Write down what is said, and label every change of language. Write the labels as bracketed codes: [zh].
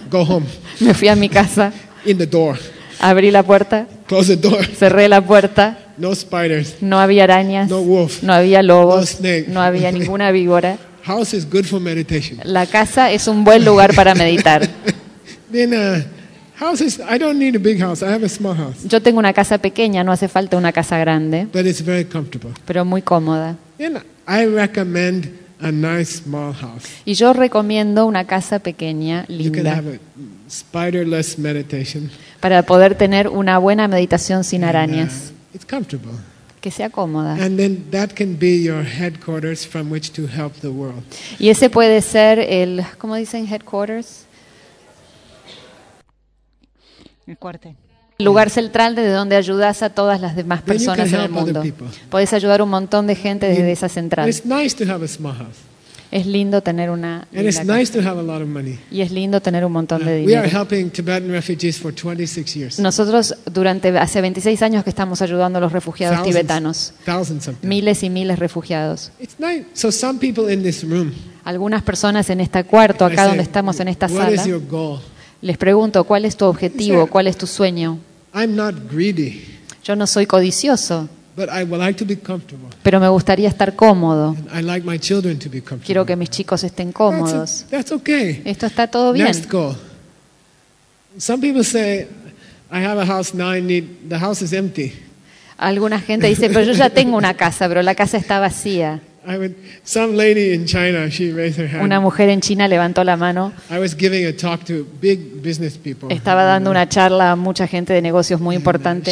[en] Go home. [es] Me fui a mi casa. [en] In the door. [es] Abrí la puerta. [en] Close the door. [es] Cerré la puerta. [en] No spiders. [es] No había arañas. [en] No wolf. [es] No había lobos. [en] No snake. [es] No había ninguna víbora. [en] House is good for meditation. [es] La casa es un buen lugar para meditar. [en] Then, houses, I don't need a big house. I have a small house. [es] Yo tengo una casa pequeña, no hace falta una casa grande. [en] But it's very comfortable. [es] Pero muy cómoda. [en] Then I recommend a nice small house. [es] Y yo recomiendo una casa pequeña, linda. [en] You can have a spiderless meditation. [es] Para poder tener una buena meditación sin arañas. [en] It's comfortable. [es] Que sea cómoda. [en] And then that can be your headquarters from which to help the world. [es] Y ese puede ser el, ¿cómo dicen? Headquarters. El cuartel. El lugar central desde donde ayudas a todas las demás personas [en] then you can [es] en el mundo. Puedes ayudar un montón de gente desde esa central. [en] It's nice to have a small house. [es] es lindo tener una [en] And it's nice to have a lot of money. [es] Y es lindo tener un montón de dinero. [en] We are helping Tibetan refugees for 26 years. [es] Nosotros durante hace 26 años que estamos ayudando a los refugiados tibetanos. [en] Thousands of [es] miles y miles de refugiados. [en] It's nice. So some people in this room. [es] Algunas personas en este cuarto acá donde estamos en esta sala. [en] What is your goal? [es] Les pregunto, ¿cuál es tu objetivo? ¿Cuál es tu sueño? [en] I'm not greedy. [es] Yo no soy codicioso. [en] But I would like to be comfortable. [es] Pero me gustaría estar cómodo. [en] And I like my children to be comfortable. [es] Quiero que mis chicos estén cómodos. [en] That's okay. [es] Esto está todo bien. [en] Next goal. Some people say I have a house now, I need the house is empty. [es] Alguna gente dice, pero yo ya tengo una casa, pero la casa está vacía. [en] I went, some lady in China, she raised her hand. [es] Una mujer en China levantó la mano. [en] I was giving a talk to big business people. [es] Estaba dando una charla a mucha gente de negocios muy importante.